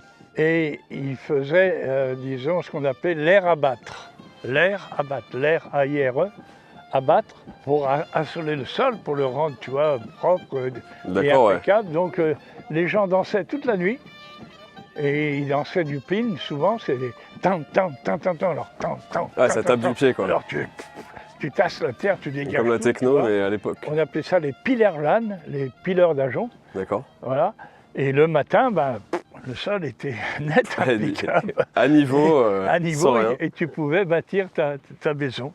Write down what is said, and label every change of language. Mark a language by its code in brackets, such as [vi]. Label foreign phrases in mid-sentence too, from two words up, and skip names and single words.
[fr] Et ils faisaient, disons, ce qu'on appelait l'air à battre. L'air à battre, l'air A-I-R-E, abattre, pour assoler le sol, pour le rendre, tu vois, propre et D'accord, ouais. impeccable. Donc les gens dansaient toute la nuit. Et ils dansaient du pin, souvent, c'est des tam, tam, tam, tam, tam, alors tam, tam. Ah, tam, ça tam, tape tam. du pied, quoi. Alors tu tasses la terre, tu dégages. Comme la tout, tu techno, vois. mais à l'époque. On appelait ça les pilerlanes, les pileurs d'ajonc. D'accord. Voilà. Et le matin, le sol était net, impeccable, À niveau, à sans niveau, rien. et tu pouvais bâtir ta maison.